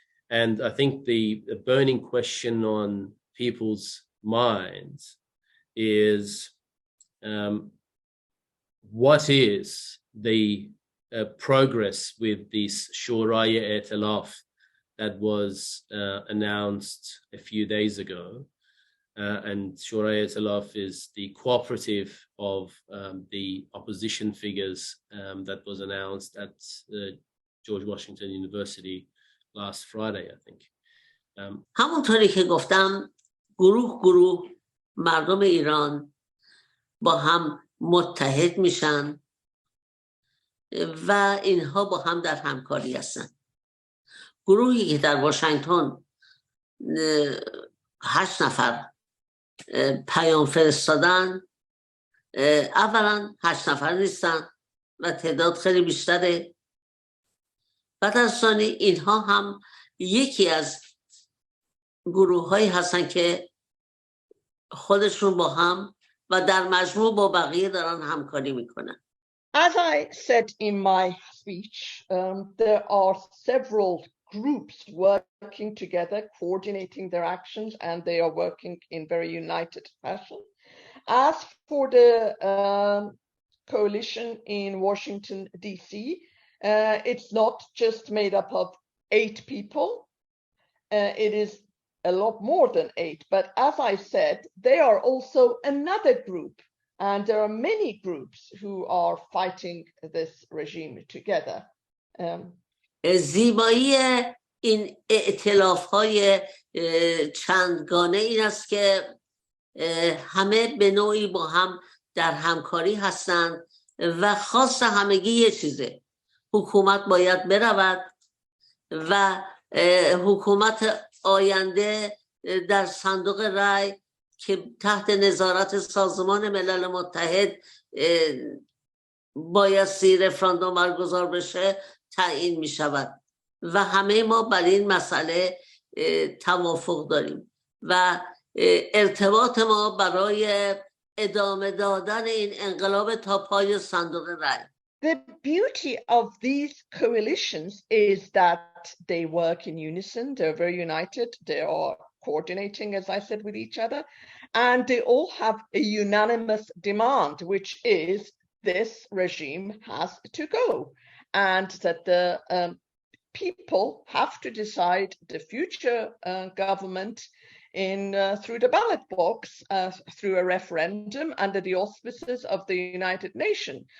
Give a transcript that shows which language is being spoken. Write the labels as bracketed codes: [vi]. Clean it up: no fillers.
[en] And I think the burning question on people's minds is, what is the progress with this Shuraya Etilaf that was announced a few days ago? And Shuraya Etilaf is the cooperative of the opposition figures that was announced at George Washington University last Friday, I think. [fa] همونطوری که گفتم گروه مردم ایران با هم متحد میشن و اینها با هم در همکاری هستن. گروهی که در واشنگتن 8 نفر پیام فرستادن، اولا 8 نفر نیستن و تعداد خیلی بیشتره. بعد از ثانی اینها هم یکی از گروه هایی هستن که خودشون با هم و در مجموع با بقیه دارن همکاری میکنن. [en] As I said in my speech, there are several groups working together, coordinating their actions, and they are working in very united fashion. As for the coalition in Washington, D.C., it's not just made up of 8 people. It is a lot more than 8. But as I said, they are also another group. And there are many groups who are fighting this regime together. [fa] زیبایی این ائتلاف‌های چندگانه این است که همه به نوعی با هم در همکاری هستند و خواست همگی یه چیزه: حکومت باید برود و حکومت آینده در صندوق رای که تحت نظارت سازمان ملل متحد بایستی رفراندوم برگزار بشه تعیین می شود و همه ما بر این مسئله توافق داریم و ارتباط ما برای ادامه دادن این انقلاب تا پای صندوق رای. [en] The beauty of these coalitions is that they work in unison, they're very united, they are coordinating, as I said, with each other, and they all have a unanimous demand, which is this regime has to go, and that the people have to decide the future government through the ballot box, through a referendum under the auspices of the United Nations.